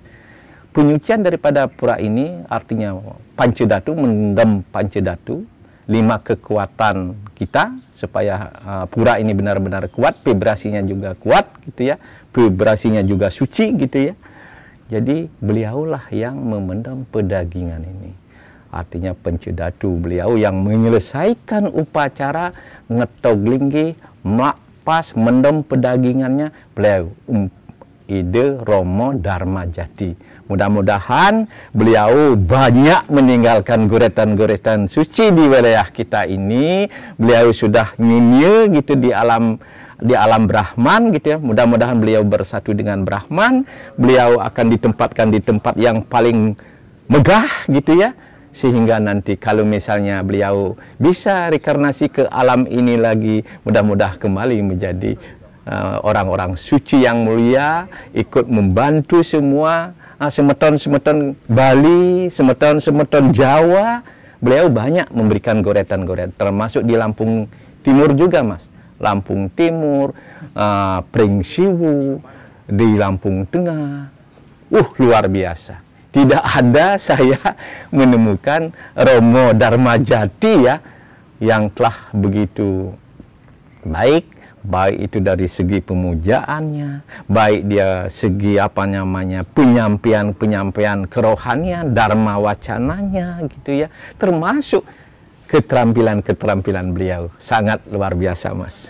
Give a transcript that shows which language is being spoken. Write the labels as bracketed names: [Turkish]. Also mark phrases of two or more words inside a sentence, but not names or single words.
[Indonesian] Penyucian daripada pura ini artinya Pancedatu, mendem Pancedatu, 5 kekuatan kita supaya pura ini benar-benar kuat, vibrasinya juga kuat, gitu ya. Vibrasinya juga suci, gitu ya. Jadi beliaulah yang memendam pedagingan ini. Artinya Pancedatu, beliau yang menyelesaikan upacara ngetoglinggi, makpas, mendem pedagingannya, beliau Ide Romo Dharma Jati. Mudah-mudahan beliau banyak meninggalkan goretan-goretan suci di wilayah kita ini. Beliau sudah nyunya gitu di alam Brahman, gitu ya. Mudah-mudahan beliau bersatu dengan Brahman. Beliau akan ditempatkan di tempat yang paling megah, gitu ya. Sehingga nanti kalau misalnya beliau bisa reinkarnasi ke alam ini lagi, mudah-mudahan kembali menjadi orang-orang suci yang mulia, ikut membantu semua semeton-semeton Bali, semeton-semeton Jawa. Beliau banyak memberikan goretan-goretan, termasuk di Lampung Timur juga, Mas. Lampung Timur, Pringsiwu, di Lampung Tengah. Luar biasa. Tidak ada saya menemukan Romo Dharma Jati, ya, yang telah begitu baik itu dari segi pemujaannya, baik dia segi penyampaian kerohanian, dharma wacananya, gitu ya, termasuk keterampilan beliau sangat luar biasa, Mas.